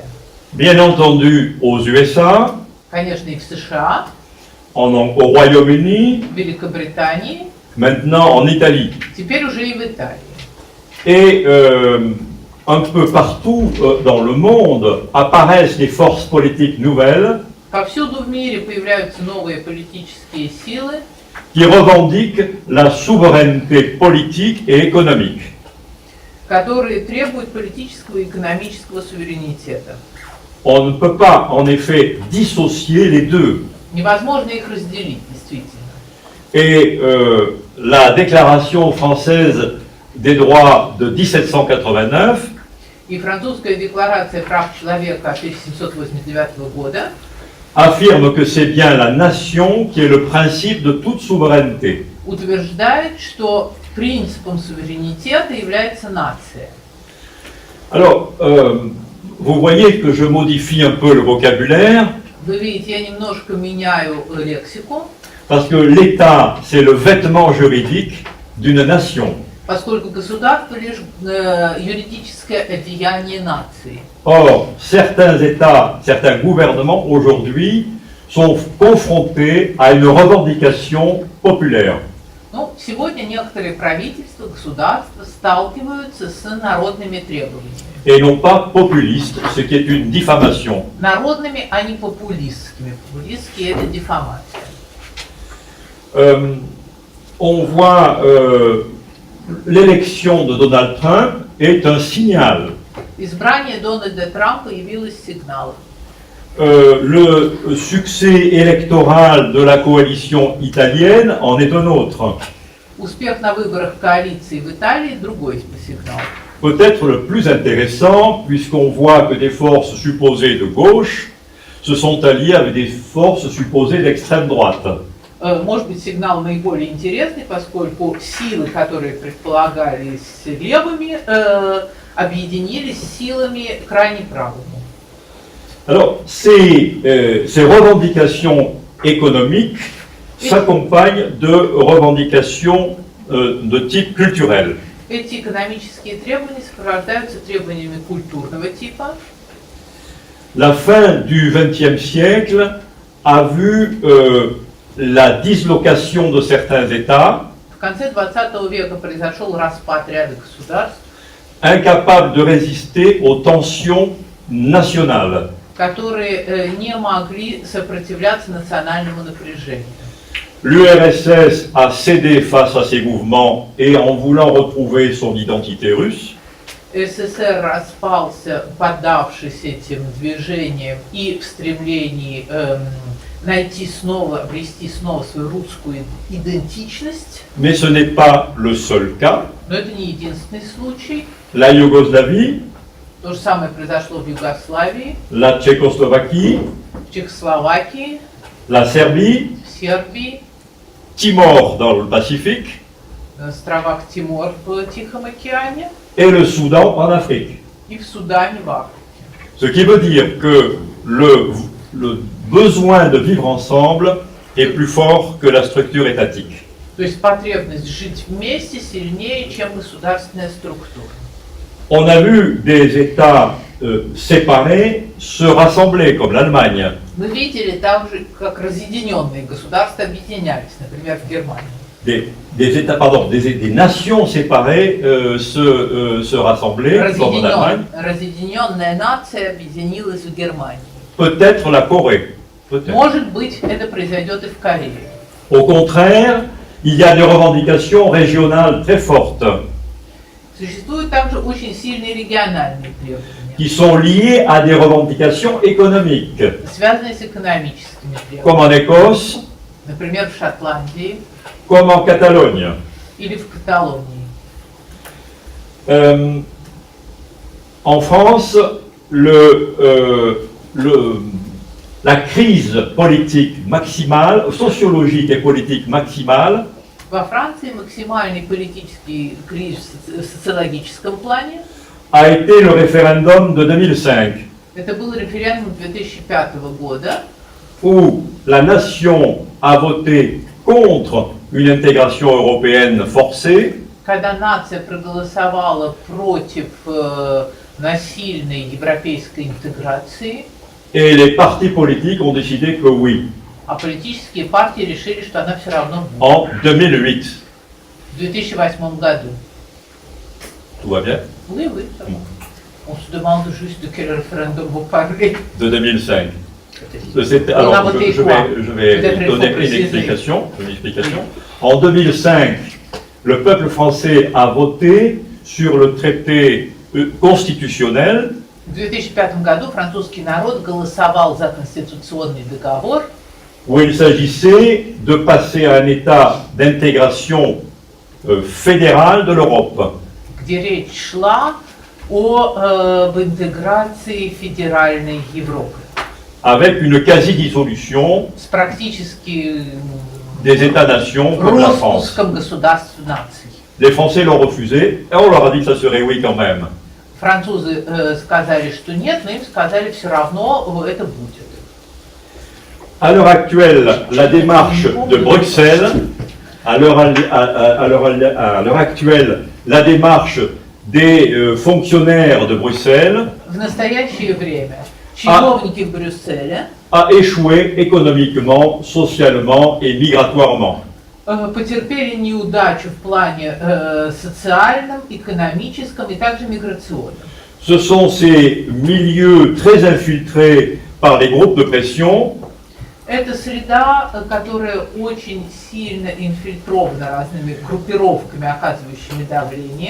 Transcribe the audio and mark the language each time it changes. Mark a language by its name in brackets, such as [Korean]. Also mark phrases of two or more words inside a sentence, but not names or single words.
[French] Bien entendu aux USA, [Russian] Конечно, и в США, [French] au Royaume-Uni, [Russian] в Великобритании, [French] maintenant en Italie. [Russian] теперь уже и в Италии. [French] Et un peu partout dans le monde apparaissent des forces politiques nouvelles [Russian] Повсюду в мире появляются новые политические силы, [French] qui revendiquent la souveraineté politique et économique. [Russian] которые требуют политического и экономического суверенитета. [French] On ne peut pas, en effet, dissocier les deux. [Russian] Невозможно их разделить, действительно. [French] Et la déclaration française des droits de 1789 [Russian] И французская декларация прав человека 1789 года [French] affirme que c'est bien la nation qui est le principe de toute souveraineté. [Russian] утверждает, что принципом суверенитета является нация. [French] Alors, vous voyez que je modifie un peu le vocabulaire, [Russian] Вы видите, я немножко меняю лексику, [French] parce que l'État, c'est le vêtement juridique d'une nation. [Russian] поскольку государство лишь юридическое одеяние нации. [French] Or, certains États, certains gouvernements aujourd'hui sont confrontés à une revendication populaire. [Russian] Ну, сегодня некоторые правительства, государства сталкиваются с народными требованиями. [French] Et non pas populistes, ce qui est une diffamation. [Russian] Народными, а не популистскими. Популистские – это дефамация. [French] On voit l'élection de Donald Trump est un signal. [Russian] Избрание Дональда Трампа явилось сигналом. [French] Le succès électoral de la coalition italienne en est un autre. [Russian] Успех на выборах коалиции в Италии – другой сигнал. [French] Peut-être le plus intéressant, puisqu'on voit que des forces supposées de gauche se sont alliées avec des forces supposées d'extrême droite. [Russian] Может быть, сигнал наиболее интересный, поскольку силы, которые предполагались левыми, объединились с силами крайне правыми. [French] Alors, ces revendications économiques s'accompagnent de revendications de type culturel. [Russian] Эти экономические требования сопровождаются требованиями культурного типа. [French] La fin du XXe siècle a vu la dislocation de certains États, [Russian] В конце 20 века произошел распад ряда государств, [French] incapables de résister aux tensions nationales. [Russian] которые не могли сопротивляться национальному напряжению. [French] L'URSS a cédé face à ces mouvements et en voulant retrouver son identité russe, [Russian] СССР распался, поддавшись этим движениям и в стремлении найти снова, обрести снова свою русскую идентичность. [French] Mais ce n'est pas le seul cas. [Russian] Но это не единственный случай. [French] La Yougoslavie, [Russian] То же самое произошло в Югославии, [French] la Tchécoslovaquie, [Russian] в Чехословакии, [French] la Serbie, [Russian] в Сербии, [French] Timor dans le Pacifique [Russian] на островах Тимор в Тихом океане [French] et le Soudan en Afrique. [Russian] и в Судане, в Африке. [French] Ce qui veut dire que le besoin de vivre ensemble est plus fort que la structure étatique. [Russian] То есть потребность жить вместе сильнее, чем государственная структура. [French] On a vu des États séparés se rassembler, comme l'Allemagne. [Russian] Мы видели также, как разъединенные государства объединялись, например, в Германии. [French] Des nations séparées se rassembler, comme en Allemagne. [Russian] Разъединенная нация объединилась в Германии. [French] Peut-être la Corée. Peut-être. [Russian] Может быть, это произойдет и в Корее. [French] Au contraire, il y a des revendications régionales très fortes [Russian] Существуют также очень сильные региональные требования, [French] qui sont liées à des revendications économiques, [Russian] связанные с экономическими [French] comme en [Russian] требованиями. [French] Écosse, [Russian] Например, в Шотландии [French] comme en Catalogne. [Russian] или в Каталонии. [French] En France, la crise politique maximale, sociologique et politique maximale, [Russian] Во Франции максимальный политический кризис в социологическом плане. [French] a été le référendum de 2005, [Russian] Это был референдум 2005 года, [French] où la nation a voté contre une intégration européenne forcée, [Russian] когда нация проголосовала против насильной европейской интеграции, [French] et les partis politiques ont décidé que oui, [Russian] а политические партии решили, что она все равно будет. [French] en 2008. [Russian] В 2008 году. [French] Tout va bien? Oui, oui, ça va. On se demande juste de quel référendum vous parlez. De 2005. On a Alors, voté je quoi? vais Peut-être il faut donner une préciser. explication. En 2005, le peuple français a voté sur le traité constitutionnel [Russian] В 2005 году французский народ голосовал за конституционный договор, [French] où il s'agissait de passer à un état d'intégration fédérale de l'Europe. [Russian] где речь шла об интеграции федеральной Европы [French] Avec une quasi-dissolution [Russian] с практически [French] des États-nations comme la France. [Russian] распуском государств наций. [French] Les Français l'ont refusé et on leur a dit que ça serait oui quand même. [Russian] Французы сказали, что нет, но им сказали, все равно это будет. [French] À l'heure actuelle, la démarche de Bruxelles, à l'heure actuelle, la démarche des fonctionnaires de Bruxelles [Russian] В настоящее время чиновники в Брюсселе [French] a échoué économiquement, socialement et migratoirement. [Russian] потерпели неудачу в плане социальном, экономическом и также миграционном. [French] Ce sont ces milieux très infiltrés par les groupes de pression [Russian] Это среда, которая очень сильно инфильтрована разными группировками, оказывающими давление,